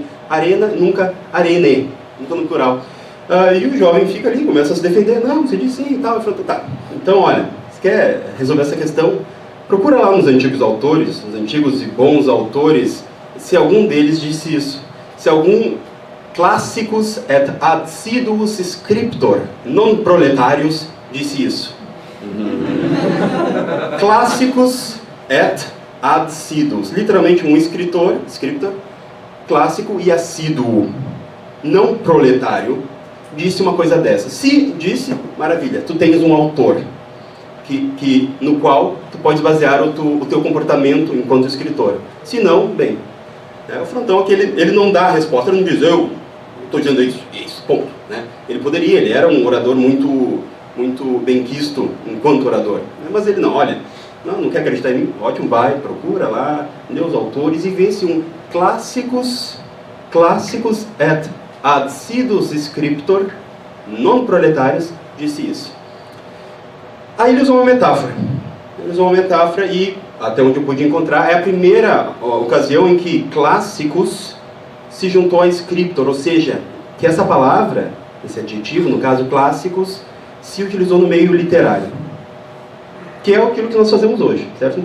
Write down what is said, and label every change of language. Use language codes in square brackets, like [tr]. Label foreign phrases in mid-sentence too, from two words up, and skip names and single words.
[pt] Arena, nunca arene, nunca no plural. E o jovem fica ali, começa a se defender, não, você diz sim e tal. Eu falo, tá. Então, olha, se quer resolver essa questão, procura lá nos antigos autores, nos antigos e bons autores, se algum deles disse isso. Se algum [la] classicus et adsiduus scriptor, non proletarius, [pt] disse isso. [la] Clássicos et adsiduos, [pt] literalmente um escritor, scriptor, clássico e assíduo, não proletário, disse uma coisa dessa. Se disse, maravilha, tu tens um autor no qual tu podes basear o teu comportamento enquanto escritor. Se não, bem, o Frontão aqui, ele não dá a resposta, ele não diz, eu estou dizendo isso, ponto. Né? Ele era um orador muito benquisto enquanto orador. Mas ele não, olha, não quer acreditar em mim? Ótimo, vai, procura lá, lê os autores e vê se um [la] clássicos et adsiduus scriptor, non proletários, [pt] disse isso. Aí ele usou uma metáfora. E, até onde eu pude encontrar, é a primeira ocasião em que clássicos se juntou a scriptor, ou seja, que essa palavra, esse adjetivo, no caso clássicos, se utilizou no meio literário, que é aquilo que nós fazemos hoje, certo?